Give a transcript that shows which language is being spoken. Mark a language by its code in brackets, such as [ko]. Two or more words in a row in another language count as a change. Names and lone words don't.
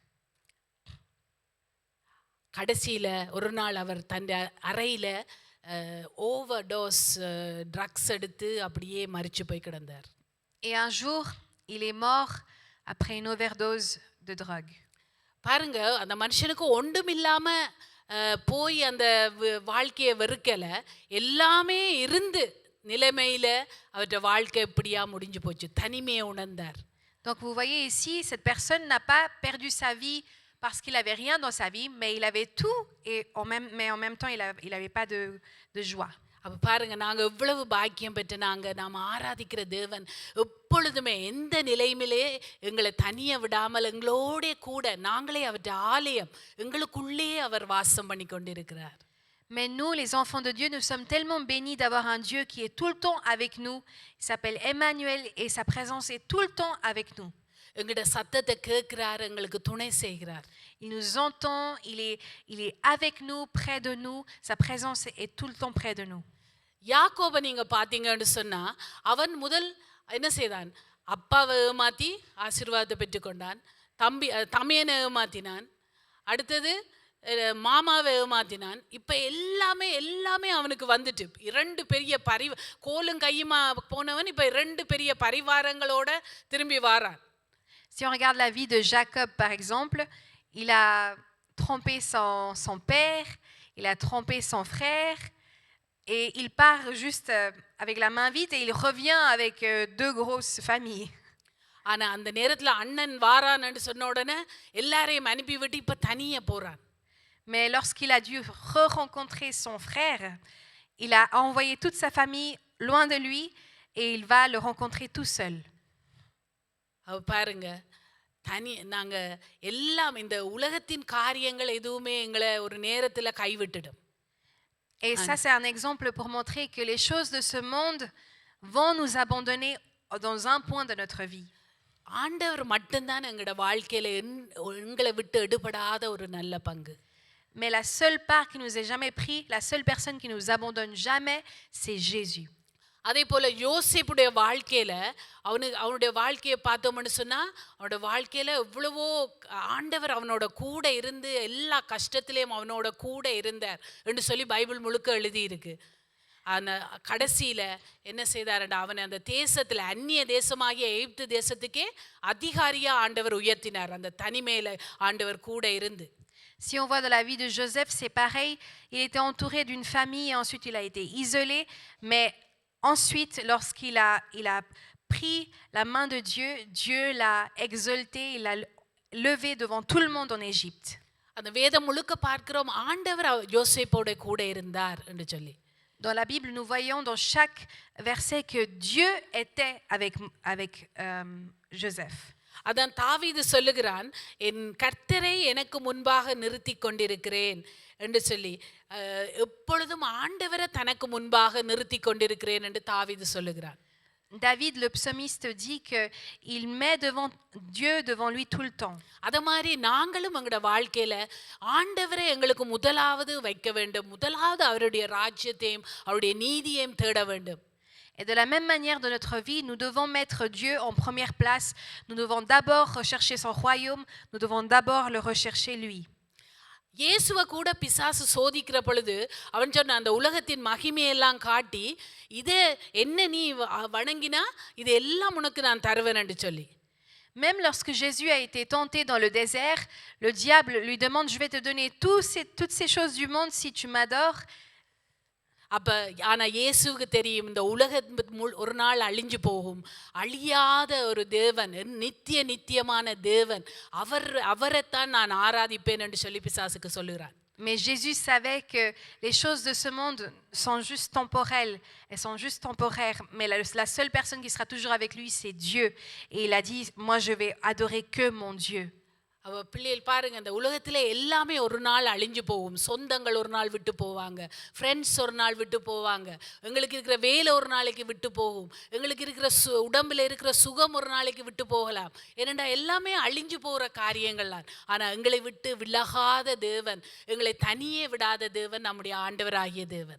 [ta] கடைசியில் ஒரு நாள் அவர் தன் அறையில் [en] over dose drugs [ta] எடுத்து அப்படியே மரிச்சு போய் கிடந்தார். [fr] Et un jour, il est mort après une overdose de drogue. [ta] பாருங்க, அந்த மனுஷனுக்கு ஒன்றுமில்லாமல் போய் அந்த வாழ்க்கையை வெறுக்கலை, எல்லாமே இருந்து நிலைமையில் அவற்றை வாழ்க்கை எப்படியா முடிஞ்சு போச்சு, தனிமையை உணர்ந்தார். [fr] Donc vous voyez ici, cette personne n'a pas perdu sa vie parce qu'il n'avait rien dans sa vie, mais il avait tout, mais en même temps, il n'avait pas de joie. [ta] அப்போ பாருங்க, நாங்கள் எவ்வளவு பாக்கியம் பெற்ற நாம் ஆராதிக்கிற தேவன் எப்பொழுதுமே எந்த நிலைமையிலே எங்களை தனியை விடாமல் எங்களோட கூட நாங்களே அவற்றை ஆலயம், எங்களுக்குள்ளே அவர் வாசம் பண்ணி கொண்டிருக்கிறார். [fr] Mais nous, les enfants de Dieu, nous sommes tellement bénis d'avoir un Dieu qui est tout le temps avec nous. Il s'appelle Emmanuel et sa présence est tout le temps avec nous. [ta] எங்களோட சத்தத்தை கேட்கிறார், எங்களுக்கு துணை செய்கிறார். [fr] Il nous entend, il est avec nous, près de nous. Sa présence est tout le temps près de nous. [ta] யாக்கோபை நீங்கள் பார்த்தீங்கன்னு சொன்னால், அவன் முதல் என்ன செய்தான், அப்பாவை ஏமாற்றி ஆசீர்வாதத்தை பெற்றுக்கொண்டான், தமையனை ஏமாற்றினான், அடுத்தது மாமாவை ஏமாத்தினான். இப்போ எல்லாமே எல்லாமே அவனுக்கு வந்துட்டு 2 பெரிய கோலும் கையுமா போனவன் இப்போ 2 பெரிய பரிவாரங்களோட திரும்பி வாரான். [fr] Si on regarde la vie de Jacob, par exemple, il a trompé son père, il a trompé son frère, et il part juste avec la main vide et il revient avec 2 grosses familles. [ta] ஆனா அந்த நேரத்தில் அண்ணன் வாரான்னு சொன்ன உடனே எல்லாரையும் அனுப்பிவிட்டு இப்போ தனியே போறான். [fr] Mais lorsqu'il a dû re-rencontrer son frère, il a envoyé toute sa famille loin de lui et il va le rencontrer tout seul. [ta] பாருங்க, நாங்க எல்லாம் இந்த உலகத்தின் காரியங்கள் எதுவுமே எங்களை ஒரு நேரத்தில் கைவிட்டுடும். [fr] Et ça, c'est un exemple pour montrer que les choses de ce monde vont nous abandonner dans un point de notre vie. [ta] ஆண்டவர் மட்டும்தான் எங்களோட வாழ்க்கையில எங்களை விட்டு எடுபடாத ஒரு நல்ல பங்கு. [fr] Mais la seule part qui nous est jamais pris, la seule personne qui nous abandonne jamais, c'est Jésus. [ta] அதே போல யோசேப்புடைய வாழ்க்கையில அவனுடைய வாழ்க்கையை பார்த்தோம்னு சொன்னா அவனோட வாழ்க்கையில எவ்வளவோ ஆண்டவர் அவனோட கூட இருந்து எல்லா கஷ்டத்திலையும் அவனோட கூட இருந்தார் என்று சொல்லி பைபிள் முழுக்க எழுதி இருக்கு. அந்த கடைசியில என்ன செய்தாருடா, அவனை அந்த தேசத்துல அந்நிய தேசமாகிய எகிப்து தேசத்துக்கே அதிகாரியா ஆண்டவர் உயர்த்தினார். அந்த தனிமையில ஆண்டவர் கூட இருந்து. [fr] Si on voit dans la vie de Joseph, c'est pareil. Il était entouré d'une famille et ensuite il a été isolé. Mais ensuite, lorsqu'il a pris la main de Dieu, Dieu l'a exalté, il l'a levé devant tout le monde en Égypte. [ta] அந்த வேதம் முழுக்க பார்க்கிறோம் ஆண்டவர் யோசேப்போட கூட இருந்தார் என்று சொல்லி. [fr] Dans la Bible, nous voyons dans chaque verset que Dieu était avec Joseph. [ta] அதான் தாவீது சொல்லுகிறான், என் கர்த்தரை எனக்கு முன்பாக நிறுத்தி கொண்டிருக்கிறேன் என்று சொல்லி, எப்பொழுதும் ஆண்டவரை தனக்கு முன்பாக நிறுத்தி கொண்டிருக்கிறேன் என்று தாவீது சொல்லுகிறான். [fr] David, le psalmiste, dit qu'il met devant Dieu devant lui tout le temps. [ta] அத மாதிரி நாங்களும் எங்களோட வாழ்க்கையில ஆண்டவரை எங்களுக்கு முதலாவது வைக்க வேண்டும். முதலாவது அவருடைய ராஜ்யத்தையும் அவருடைய நீதியையும் தேட வேண்டும். [fr] Et de la même manière de notre vie, nous devons mettre Dieu en première place. Nous devons d'abord rechercher son royaume. Nous devons d'abord le rechercher lui. [ta] இயேசுவை கூட பிசாசு சோதிக்கிற பொழுது அவன் சொன்ன அந்த உலகத்தின் மகிமையெல்லாம் காட்டி, இதே என்ன நீ வணங்கினா இது எல்லாம் உனக்கு நான் தருவேன் என்று சொல்லி. [fr] Même lorsque Jésus a été tenté dans le désert, le diable lui demande, je vais te donner toutes ces choses du monde si tu m'adores. [ta] அப்ப ஆனா இயேசுவுக்கு தெரியும் இந்த உலகம் ஒரு நாள் அழிஞ்சு போகும், அழியாத ஒரு தேவன், நித்தியமான தேவன், அவரைத்தான் நான் ஆராதிப்பேன் என்று சொல்லி பிசாசுக்கு சொல்லுகிறான். [fr] Mais Jésus savait que les choses de ce monde sont juste temporelles, elles sont juste temporaires, mais la seule personne qui sera toujours avec lui, c'est Dieu. Et il a dit, moi je vais adorer que mon Dieu. [ta] அவ பிள்ளைகள் பாருங்க, இந்த உலகத்துல எல்லாமே ஒரு நாள் அழிஞ்சு போகும். சொந்தங்கள் ஒரு நாள் விட்டு போவாங்க, ஃப்ரெண்ட்ஸ் ஒரு நாள் விட்டு போவாங்க, எங்களுக்கு இருக்கிற வேலை ஒரு நாளைக்கு விட்டு போகும், எங்களுக்கு இருக்கிற உடம்புல இருக்கிற சுகம் ஒரு நாளைக்கு விட்டு போகலாம். ஏனென்றா எல்லாமே அழிஞ்சு போகிற காரியங்கள் தான். ஆனா எங்களை விட்டு விலகாத தேவன், எங்களை தனியே விடாத தேவன் நம்முடைய ஆண்டவராகிய தேவன்.